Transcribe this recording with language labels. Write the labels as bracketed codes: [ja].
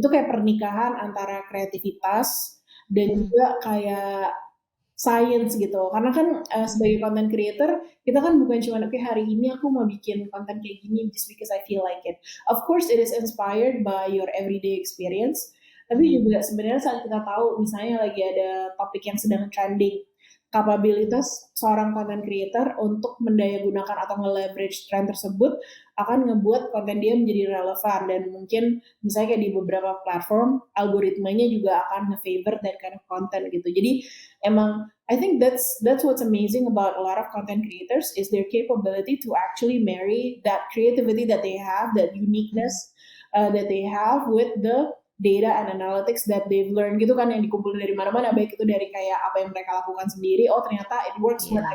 [id] itu kayak pernikahan antara kreativitas dan juga kayak science gitu. Karena kan, mhm, sebagai content creator, kita kan bukan cuma, "Oke, hari ini aku mau bikin konten kayak gini [en] just because I feel like it." Of course it is inspired by your everyday experience, [id] tapi mhm, juga sebenarnya saat kita tahu misalnya lagi ada topik yang sedang trending, mhm, kapabilitas seorang content creator untuk mendayagunakan atau nge-leverage trend tersebut akan ngebuat konten dia menjadi relevan dan mungkin misalnya kayak di beberapa platform, algoritmanya juga akan nge-favor [en] that kind of content [id] gitu. Jadi emang [en] I think that's what's amazing about a lot of content creators is their capability to actually marry that creativity that they have, that uniqueness mhm. that they have with the data and analytics that they've learned [id] gitu kan yang dikumpulin dari mana-mana baik itu dari kayak apa yang mereka lakukan sendiri, oh ternyata [en] it works when I